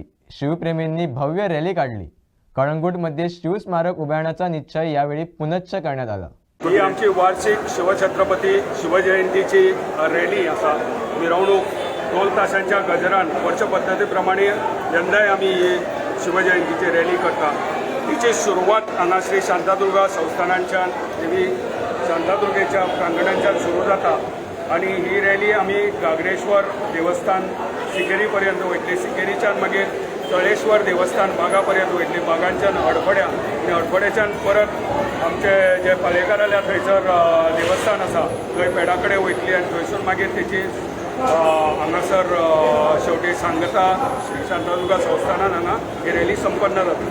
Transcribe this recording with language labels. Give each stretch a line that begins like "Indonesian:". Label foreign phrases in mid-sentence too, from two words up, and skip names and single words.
Marathi: शिवप्रेमींनी भव्य रॅली काढली. कळंगूटमध्ये शिवस्मारक उभारण्याचा निश्चय यावेळी पुनश्च करण्यात आला.
Konkani: ही आमची वार्षिक शिवछत्रपती शिवजयंतीची रॅली असा. मिरवणूक ढोल ताशांच्या गजरान वर्ष पद्धतीप्रमाणे यंदाय आम्ही ही शिवजयंतीची रॅली करता. तिची सुरुवात हांगा श्री शांतादुर्गा संस्थानांच्यान देवी शांतादुर्गेच्या प्रांगणांच्यान सुरू जाता आणि ही रॅली आम्ही गागरेश्वर देवस्थान सिकेरीपर्यंत वयतली. सिकेरीच्यान मागीर तळेश्वर देवस्थान बागापर्यंत वयतली. बागांच्यान हडफड्या आणि हडफड्याच्यान परत आमचे जे पालेकाराल्या थंयसर देवस्थान आसा थंय पेडा कडेन वयतली आनी थंयसून मागीर तेची हांगासर शेवटी सांगता श्री शांतादुर्गा संस्थानान हांगा ही रॅली संपन्न जाता.